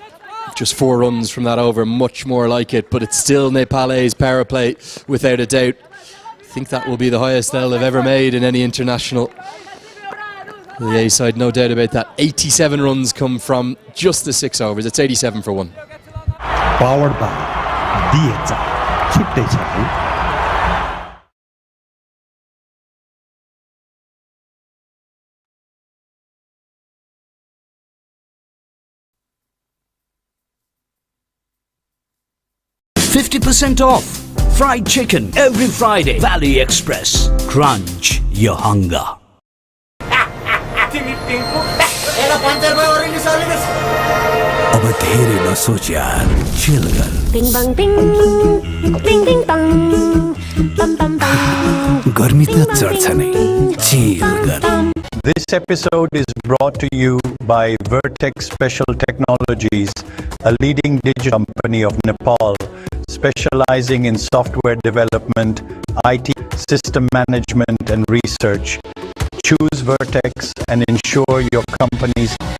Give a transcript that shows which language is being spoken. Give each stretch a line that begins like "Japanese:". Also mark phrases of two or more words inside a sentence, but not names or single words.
English: Just 4 runs from that over, much more like it, but it's still Nepal's power play without a doubt. think that will be the highest they'll have ever made in any international. The A side, no doubt about that. 87 runs come from just the 6 overs. It's 87 for 1. Powered by DHL.
Nepali: छुट्टै छ है।
English: $50% off. Fried chicken every Friday. Valley Express. Crunch your hunger.
Nepali: अब धेरै नसोच यार, चिल गर। Bing bang bing, bing bing bang, bam bam bam. गर्मी त चढ्छ नै, चिल गर।
English: This episode is brought to you by Vertex Special Technologies, a leading digital company of Nepal, specializing in software development, IT, system management and research. Choose Vertex and ensure your company's...